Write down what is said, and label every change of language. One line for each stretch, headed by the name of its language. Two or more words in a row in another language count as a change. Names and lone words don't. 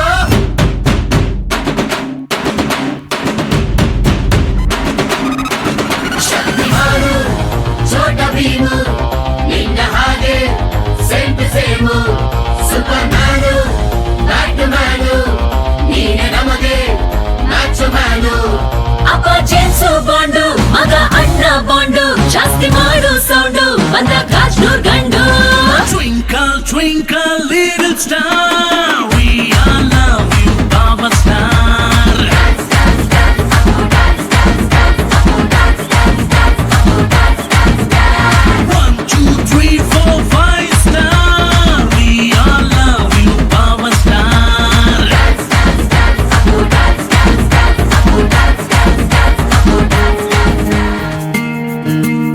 Kannada: Shaktimanu, Chota Bheemu, ನಿನ್ನ ಹಾಗೆ
English: same to same.
Kannada: Supermanu, Batmanu, ನೀನೇ ನಮಗೆ ಮಚೋ ಮ್ಯಾನು. Appa James Bondu, maga Anna Bondu, ಜಾಸ್ತಿ ಮಾಡು ಸೌಂಡು ಬಂದ ಕಾಜ್ನೂರ್ ಗಂಡು.
English: Twinkle twinkle little star, we all love you power star. Dance dance dance, Apu dance dance dance, Apu dance dance dance, Apu dance dance dance. 1 2 3 4 5 star, we all love you power star. Dance dance dance, Apu dance dance dance, Apu dance dance dance, Apu dance dance dance.